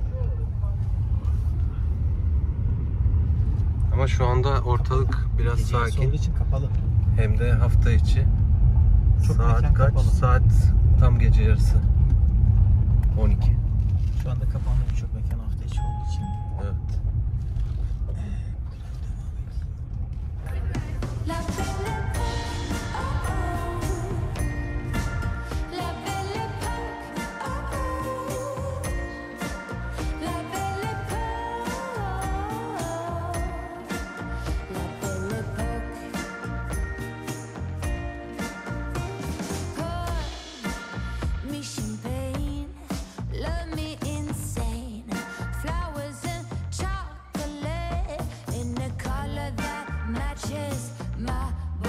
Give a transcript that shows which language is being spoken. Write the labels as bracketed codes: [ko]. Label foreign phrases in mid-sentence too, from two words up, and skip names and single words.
[tr] Ama şu anda ortalık biraz sakin. Olduğu için kapalı. Hem de hafta içi. Çok Saat mekan kaç? kapalı. Saat tam gece yarısı. 12. Şu anda kapandı birçok mekan hafta içi olduğu için. Evet. [fr] La belle la belle la belle [en] me champagne, love me insane, flowers and chocolate in a color that matches my